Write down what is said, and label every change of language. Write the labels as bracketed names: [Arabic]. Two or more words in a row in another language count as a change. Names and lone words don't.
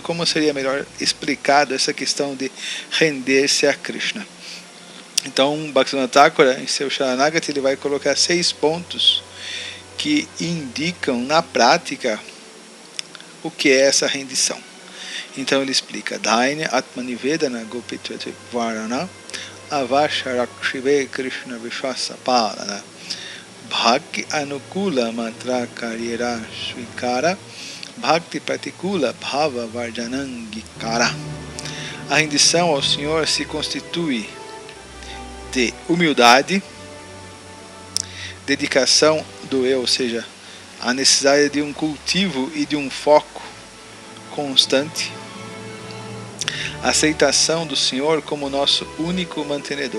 [Portuguese] Como seria melhor explicado essa questão de render-se a Krishna? Então, Bhaktivinoda Thakura, em seu Sharanagati, ele vai colocar 6 pontos que indicam na prática o que é essa rendição. Então ele explica: [Sanskrit] Daina Atmanivedana Gopitvati Varana Avasharakshive Krishna Vishwasa Palana Bhakti Anukula Matra Karyera Svikara Bhakti Pratikula Bhava Varjanangikara. [Portuguese] A rendição ao Senhor se constitui de humildade, dedicação do eu, ou seja, a necessidade de um cultivo e de um foco constante, aceitação do Senhor como nosso único mantenedor.